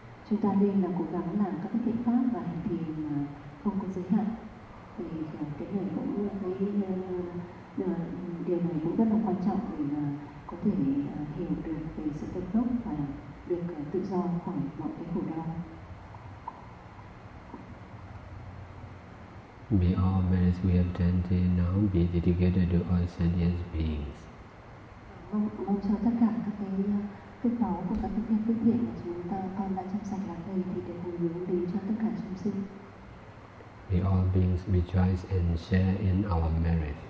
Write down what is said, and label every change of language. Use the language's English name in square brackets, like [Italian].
[Vietnamese] Chúng ta nên là cố gắng làm các cái thiện pháp và hành thiền mà không có giới hạn. Thì cái này cũng thấy điều này cũng rất là quan trọng để có thể hiểu được về sự tự do và được tự do khỏi mọi cái khổ đau. [English] May all merits we have done till now be dedicated to all sentient beings. [Vietnamese] Mong cho tất cả các cái phước báu của các thực hiện phước thiện mà chúng ta con đã chăm sạch lá cây thì để hồi hướng đến cho tất cả chúng sinh. [English] May all beings rejoice and share in our merit.